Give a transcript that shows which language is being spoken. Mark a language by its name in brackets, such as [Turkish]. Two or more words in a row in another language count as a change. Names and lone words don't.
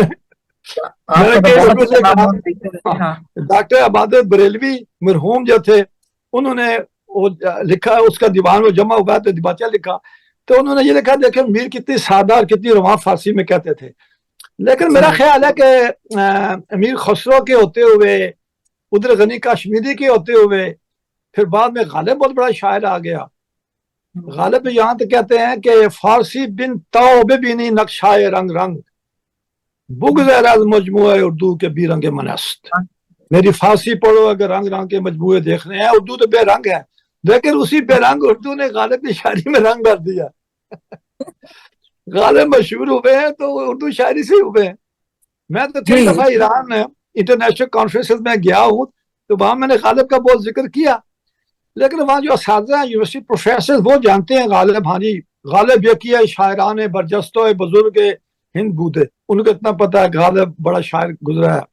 [Urdu] میں نے کئی لوگوں سے کہا، ڈاکٹر عباد بریلوی مرحوم جو تھے، انہوں نے لکھا اس کا دیوان وہ جمع ہوا تو دیباچہ لکھا، تو انہوں نے یہ لکھا، دیکھیں میر کتنی سادہ اور کتنی رواں فارسی میں کہتے تھے. لیکن میرا خیال ہے کہ امیر خسرو کے ہوتے ہوئے، ادھر غنی کاشمیری کے ہوتے ہوئے، پھر بعد میں غالب بہت بڑا شاعر آ گیا. غالب یہاں تو کہتے ہیں کہ [Persian] فارسی بن توبے بینی نقشائے رنگ رنگ، بغض از مجموعہ اردو کے بھی رنگ منست. [Urdu] میری فارسی پڑھو اگر رنگ رنگ کے مجموعے دیکھنے ہیں، اردو تو بے رنگ ہے، لیکن اسی بے رنگ اردو نے غالب کی شاعری میں رنگ بھر دیا. غالب مشہور ہوئے ہیں تو اردو شاعری سے ہوئے ہیں. میں تو کئی دفعہ ایران [English] international conferences [Urdu] میں گیا ہوں، تو وہاں میں نے غالب کا بہت ذکر کیا، لیکن وہاں جو اساتذہ ہیں، [English] university professor, [Urdu] وہ جانتے ہیں غالب، ہاں جی غالب یہ کیا [Persian] شاعران برجستہ بزرگ ہند بودے، [Urdu] ان کو اتنا پتا ہے کہ غالب بڑا شاعر گزرا ہے.